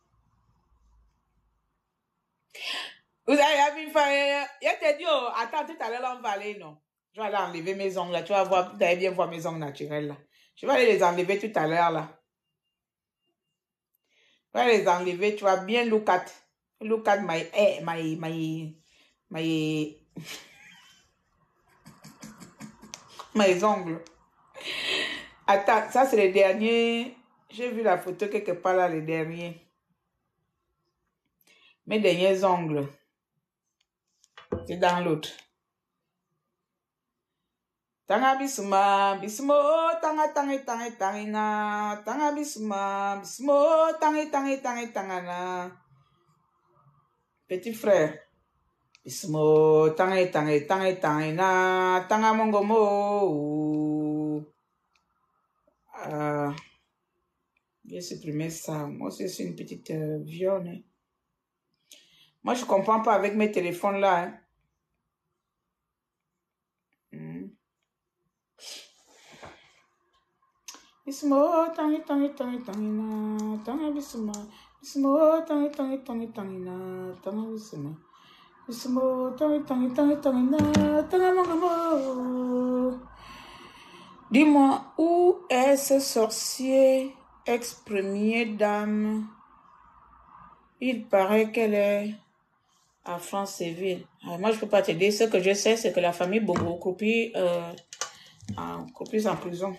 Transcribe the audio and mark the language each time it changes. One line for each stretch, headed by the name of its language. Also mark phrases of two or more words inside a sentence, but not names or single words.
French: Vous avez vu, je t'ai dit, oh, attends, tout à l'heure, on va aller, non. Je vais aller enlever mes ongles, là. Tu vas voir, vous allez bien voir mes ongles naturels, là. Je vais aller les enlever tout à l'heure, là. Je vais les enlever, tu vas bien
English: look at
French: mes ongles. Attends, ça, c'est les derniers. J'ai vu la photo quelque part, là, les derniers. Mes derniers ongles. C'est dans l'autre. Tanga bisuma, bismo, tanga tangina, tanga bisuma, bismo, tangana. Petit frère. Bismo, tangina, tanga mongomo. J'ai supprimé ça. Moi aussi, c'est une petite viande. Hein. Moi, je comprends pas avec mes téléphones là. Hein. Bismo, tangina, tanga bisuma, bismo, tangina, tanga bisuma. Bismo, tangina, mongomo. Dis-moi, où est ce sorcier ex-première dame? Il paraît qu'elle est à Franceville. Moi, je peux pas te dire. Ce que je sais, c'est que la famille Bongo Croupi en prison.